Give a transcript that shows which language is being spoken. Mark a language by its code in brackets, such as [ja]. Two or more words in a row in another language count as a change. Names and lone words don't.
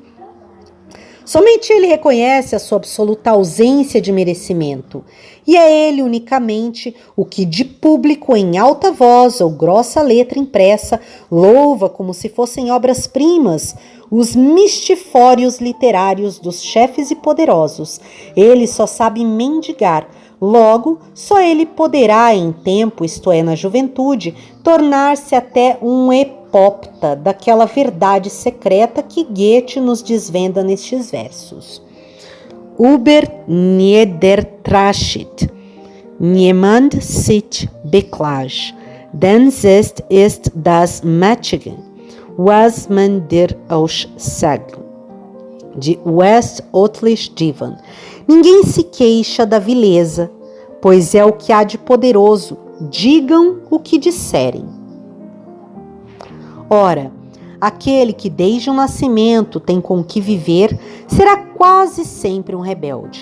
[pt] Somente ele reconhece a sua absoluta ausência de merecimento, e é ele unicamente o que de público em alta voz ou grossa letra impressa louva como se fossem obras-primas os mistifórios literários dos chefes e poderosos. Ele só sabe mendigar. Logo, só ele poderá em tempo, isto é, na juventude, tornar-se até um epópta daquela verdade secreta que Goethe nos desvenda nestes versos. [de] Über niedertrachtet, niemand sich beklagt, denn es ist das Mächtige, was man dir aussagt. [pt] De Westotlish Divan. Ninguém se queixa da vileza, pois é o que há de poderoso. Digam o que disserem. Ora, aquele que desde o nascimento tem com que viver, será quase sempre um rebelde.